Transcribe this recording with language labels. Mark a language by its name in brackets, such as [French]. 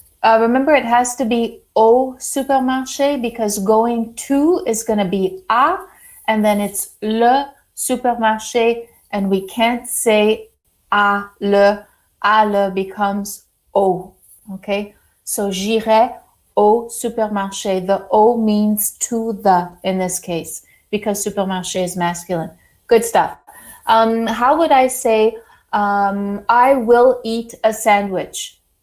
[English] Remember, it has to be [French] au supermarché [English] because going to is going to be à, and then it's [French] le supermarché, [English] and we can't say [French] à le. À le [English] becomes au. Okay. [French] So j'irai au supermarché. [English] The au means to the in this case because supermarché is masculine. Good stuff. How would I say I will eat a sandwich?